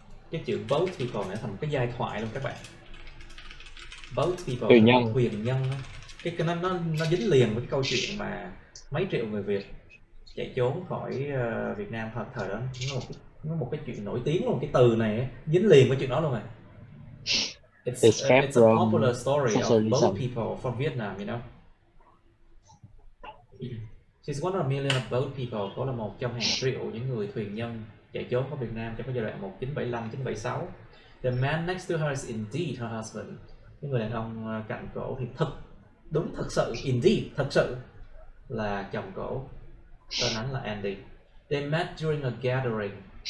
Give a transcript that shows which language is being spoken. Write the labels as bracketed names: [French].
[Vietnamese] Cái chữ boat people này thành một cái giai thoại luôn các bạn. Boat people, thuyền nhân. Nó dính liền với cái câu chuyện mà mấy triệu người Việt chạy trốn khỏi Việt Nam thời đó. Nó một cái chuyện nổi tiếng luôn, cái từ này dính liền với chuyện đó luôn rồi. [English] It's a popular story of boat people from Vietnam, you know. She's one of a million of boat people. [Vietnamese] Cô là một trong hàng triệu những người thuyền nhân chạy trốn khỏi Việt Nam trong cái giai đoạn 1975-1976. [English] The man next to her is indeed her husband. [Vietnamese] Cái người đàn ông cạnh cổ thì thật sự, indeed, thật sự là chồng cổ. Tên hắn là Andy. [English] They met during a gathering.